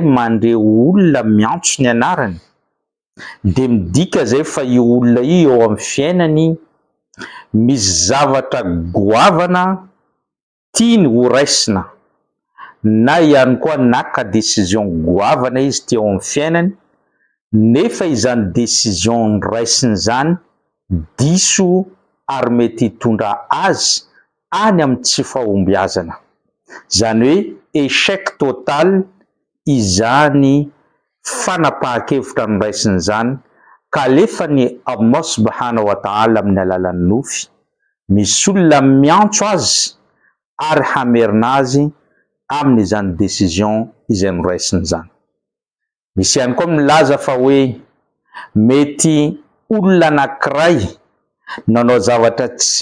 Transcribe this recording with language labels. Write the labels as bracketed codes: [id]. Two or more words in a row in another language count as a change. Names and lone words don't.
[mg] mandreo olona miantso ny anarany dia midika zay fa io olona io eo amin'ny fiainany misy zavatra goavana tiany ho raisina, na ihany koa naka décision goavana izy teo amin'ny fiainany nefa izany décision raisiny izany diso ary mety hitondra azy any amin'ny tsy fahombiazana. Zany hoe [fr] échec total [mg] izany fanapahan-kevitra noraisiny izany ka alefany [ar] الله سبحانه وتعالى [mg] amin'ny alalan'ny nofy misy olona miantso azy ary hamerina azy amin'izany décision izay noraisiny izany. Misy ihany koa milaza fa hoe mety olona anankiray nanao zavatra tsy